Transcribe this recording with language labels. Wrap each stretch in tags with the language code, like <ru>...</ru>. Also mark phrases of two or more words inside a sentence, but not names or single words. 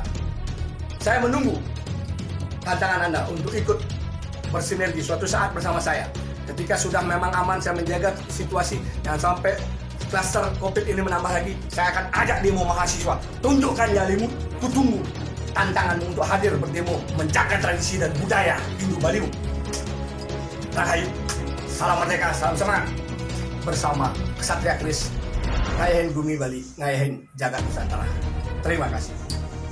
<id>Saya menunggu tantangan Anda untuk ikut bersinergi suatu saat bersama saya. Ketika sudah memang aman, saya menjaga situasi, jangan sampai klaster COVID ini menambah lagi. Saya akan ajak demo mahasiswa. Tunjukkan nyalimu, kutunggu tantanganmu untuk hadir berdemo, menjaga tradisi dan budaya Hindu Balimu. Rahayu, salam merdeka, salam semangat. Bersama Ksatria Kris,</id> <ban>ngayahin bumi Bali, ngayahin jagat Nusantara.</ban> <id>Terima kasih.</id>